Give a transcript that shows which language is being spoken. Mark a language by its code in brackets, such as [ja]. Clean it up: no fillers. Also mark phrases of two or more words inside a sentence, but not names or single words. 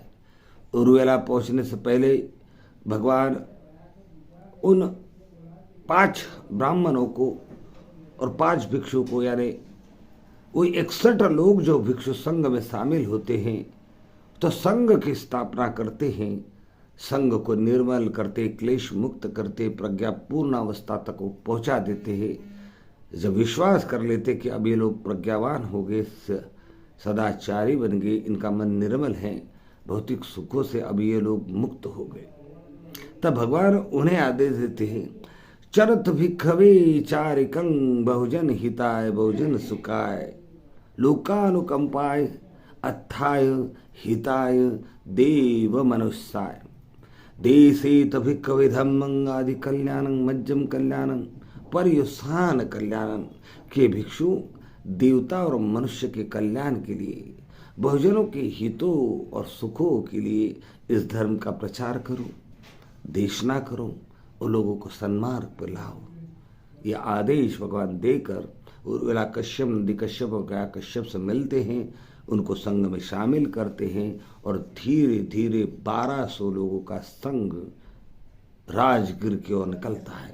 [hi] उर्मिला पहुंचने से पहले भगवान उन 5 ब्राह्मणों को और 5 भिक्षु को, यानी वो 61 लोग जो भिक्षु संघ में शामिल होते हैं तो संघ की स्थापना करते हैं, संघ को निर्मल करते, क्लेश मुक्त करते, प्रज्ञा पूर्ण अवस्था तक वो पहुंचा देते हैं। जब विश्वास कर लेते कि अब ये लोग प्रज्ञावान हो गए, सदाचारी बन गए, इनका मन निर्मल है, भौतिक सुखों से अब ये लोग मुक्त हो गए, तब भगवान उन्हें आदेश देते हैं, [pi] चरत भिक्खवे चारिकं बहुजन हिताय बहुजन सुखाय लोकानुकंपाय अत्थाय हिताय देव मनुष्याय देशे तभिक्खवे धम्मं आदि कल्याणं मज्जम कल्याणं पर्युत्थान कल्याणं [hi] के भिक्षु देवता और मनुष्य के कल्याण के लिए, बहुजनों के हितों और सुखों के लिए इस धर्म का प्रचार करो, देशना करो और लोगों को सन्मार्ग पर लाओ। ये आदेश भगवान देकर उर्मिला कश्यप, नंदी कश्यप और गया कश्यप से मिलते हैं, उनको संघ में शामिल करते हैं और धीरे धीरे 1200 लोगों का संघ राजगिर की ओर निकलता है।